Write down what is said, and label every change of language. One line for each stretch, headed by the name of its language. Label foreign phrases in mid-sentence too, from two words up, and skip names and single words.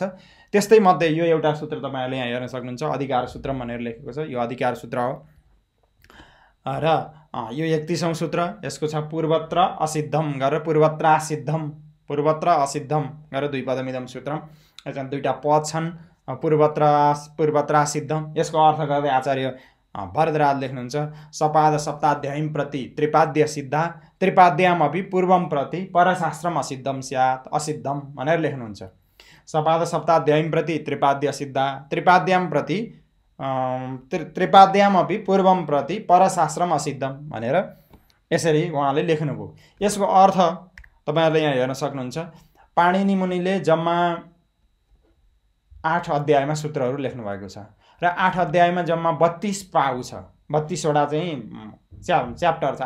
Nepali: त्यस्तै मध्ये यो एउटा सूत्र तपाईहरुले यहाँ हेर्न सक्नुहुन्छ, अधिकार सूत्र भनेर लेखेको छ। यो अधिकार सूत्र हो र यो 31औं सूत्र। यसको छ
Sanskrit: पूर्वत्र असिद्धम गरेर पूर्वत्र असिद्धम गरेर दुई पदमिदम सूत्रम।
Nepali: यसमा दुईटा पद छन्,
Sanskrit: पूर्वत्र असिद्धम।
Nepali: यसको अर्थ गर्दै आचार्य भरद्वाज लेख्नुहुन्छ
Sanskrit: सपाद सप्ताध्यायीं प्रति त्रिपाद्य सिद्धा त्रिपाद्याम अपि पूर्वम प्रति परशास्त्रम असिद्धम स्यात् असिद्धम
Nepali: भनेर लेख्नुहुन्छ।
Sanskrit: सपाद सप्ताध्यायीं प्रति त्रिपाद्य सिद्धा त्रिपाद्याम प्रति त्रिपाद्याम अपि पूर्वम प्रति परशास्त्रम असिद्धम
Nepali: भनेर यसरी उहाँले लेख्नुभयो। यसको अर्थ तपाईहरुले यहाँ हेर्न सक्नुहुन्छ। पाणिनि मुनिले जम्मा 8 अध्यायमा सूत्रहरू लेख्नु भएको छ र 8 अध्यायमा जम्मा 32 पाउ छ। 32 वटा चाहिँ च्याप्टर छ।